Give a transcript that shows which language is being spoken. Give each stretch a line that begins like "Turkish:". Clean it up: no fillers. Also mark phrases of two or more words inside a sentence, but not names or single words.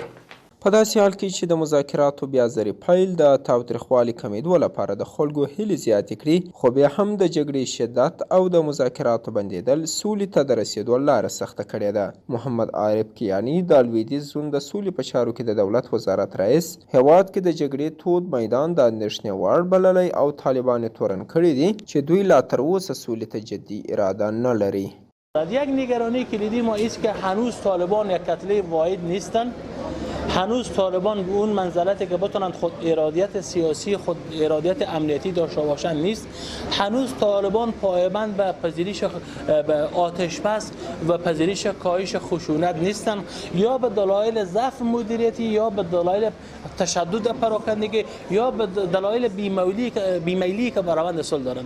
Pashto: په داسې حال کې چې د مذاکراتو بیا ځرې پیل د تاوتریخوالي کمیدو لپاره د خلکو هیلې زیاتې کړي، خو بیا هم د جګړې شدت او د مذاکراتو بندېدل سولې ته د رسېدو لاره سخته کړې ده. محمد عارف کیاني د لویدیځ زون د سولې په چارو کې د دولت وزارت رئیس هیواد کې د جګړې تود میدان د اندېښنې وړ بللی او طالبان یې تورن کړي دي چې دوی لا تر اوسه سولې ته جدي اراده نه لري.
Persian: یک نگرانی کلیدی ما است که هنوز طالبان یک کتله واحد نیستند. هنوز طالبان به اون منزلتی که بتونن خود ارادیت سیاسی، خود ارادیت امنیتی داشته باشند نیست. هنوز طالبان پایبند به پذیرش به آتش بس و پذیرش کاهش خشونت نیستند، یا به دلایل ضعف مدیریتی، یا به دلایل تشدد پراکندگی، یا به دلایل بیمیلی که برآورد صلح دارند.